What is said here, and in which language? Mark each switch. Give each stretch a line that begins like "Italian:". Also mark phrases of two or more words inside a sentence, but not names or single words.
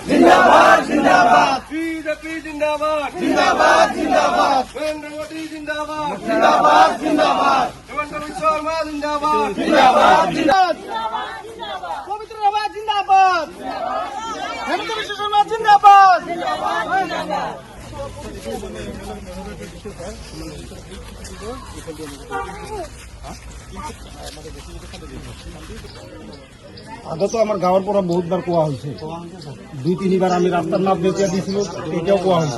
Hindi: जिंदाबाद जिंदाबाद बीजेपी जिंदाबाद जिंदाबाद जिंदाबाद नरेंद्र मोदी जिंदाबाद जिंदाबाद जिंदाबाद हेमंत बिश्व शर्मा जिंदाबाद जिंदाबाद जिंदाबाद पवित्र आवाज जिंदाबाद हेमंत बिश्व शर्मा जिंदाबाद
Assamese: আগতো আমাৰ গাঁৱৰ পৰা বহুতবাৰ কোৱা হৈছে 2-3বাৰ আমি ৰাস্তাৰ নাম যেতিয়া দিছিলোঁ তেতিয়াও কোৱা হৈছে